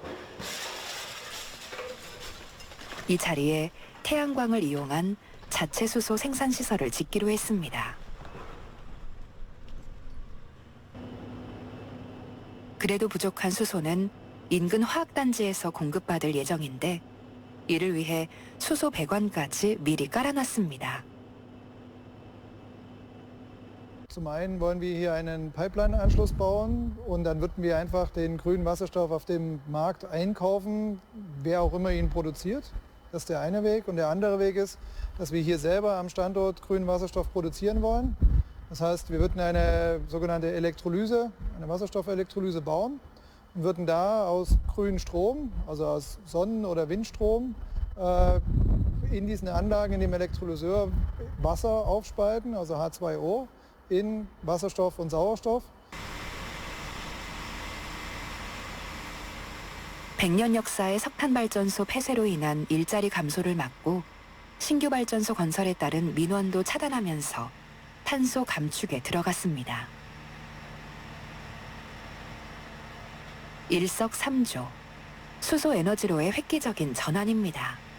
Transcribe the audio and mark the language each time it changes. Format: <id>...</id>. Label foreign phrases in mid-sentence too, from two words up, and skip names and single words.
<ko>이 자리에 태양광을 이용한 자체 수소 생산 시설을 짓기로 했습니다. 그래도 부족한 수소는 인근 화학단지에서 공급받을 예정인데 이를 위해 수소 배관까지 미리 깔아놨습니다.</ko> <de>Zum einen wollen wir hier einen Pipeline-Anschluss bauen und dann würden wir einfach den grünen Wasserstoff auf dem Markt einkaufen, wer auch immer ihn produziert. Das ist der eine Weg. Und der andere Weg ist, dass wir hier selber am Standort grünen Wasserstoff produzieren wollen. Das heißt, wir würden eine sogenannte Elektrolyse, eine Wasserstoffelektrolyse bauen und würden da aus grünem Strom, also aus Sonnen- oder Windstrom, in diesen Anlagen, in dem Elektrolyseur Wasser aufspalten, also H2O, in Wasserstoff und Sauerstoff.</de> <ko>100년 역사의 석탄 발전소 폐쇄로 인한 일자리 감소를 막고 신규 발전소 건설에 따른 민원도 차단하면서 탄소 감축에 들어갔습니다. 일석삼조, 수소 에너지로의 획기적인 전환입니다.</ko>